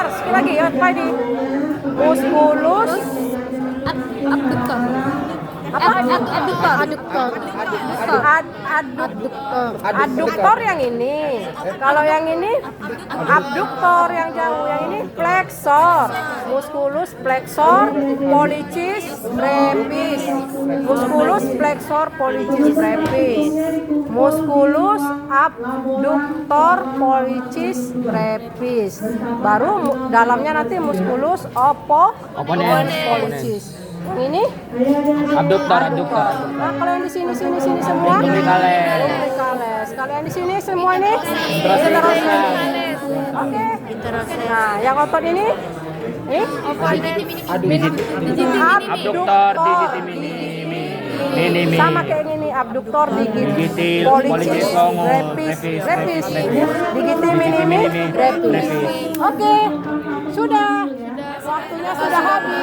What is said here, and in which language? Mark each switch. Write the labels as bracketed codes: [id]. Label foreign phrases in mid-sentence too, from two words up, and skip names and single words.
[id] Sekali lagi ya apa ini? [la] Musculus abductor. [id] Aduktor yang ini. Kalau yang ini abduktor yang jauh, yang ini flexor. [la] Musculus flexor pollicis brevis. Musculus flexor pollicis brevis, musculus abductor pollicis brevis. [id] Baru dalamnya nanti [la] musculus opponens pollicis. [id] Yang ini [la] Abduktor. [id] Nah, kalau yang di sini semua lumbricalis. Kalau yang di sini semua ini interosseus. Oke. Nah, yang otot ini [la] Abduktor digiti minimi. [id] sama kayak ini nih, [la] abduktor digit Digitil, pollicis pollicis longus, brevis, brevis, digiti minimi brevis. [id] Oke, sudah waktunya sudah habis.